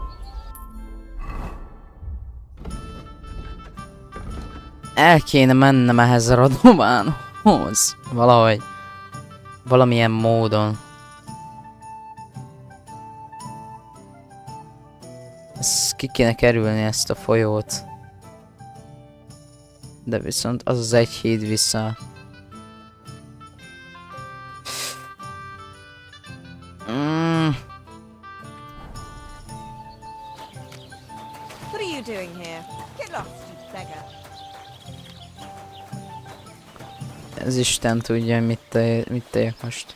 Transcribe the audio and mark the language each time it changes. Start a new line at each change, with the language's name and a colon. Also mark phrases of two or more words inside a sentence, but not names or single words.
Hungarian: El kéne mennem ehhez a radománhoz. Valahogy. Valamilyen módon. Ki kéne kerülni ezt a folyót. De viszont az az egy híd vissza.
English: What are you doing here? Get lost, you beggar.
Hungarian: Ez Isten tudja, mit tegyek most.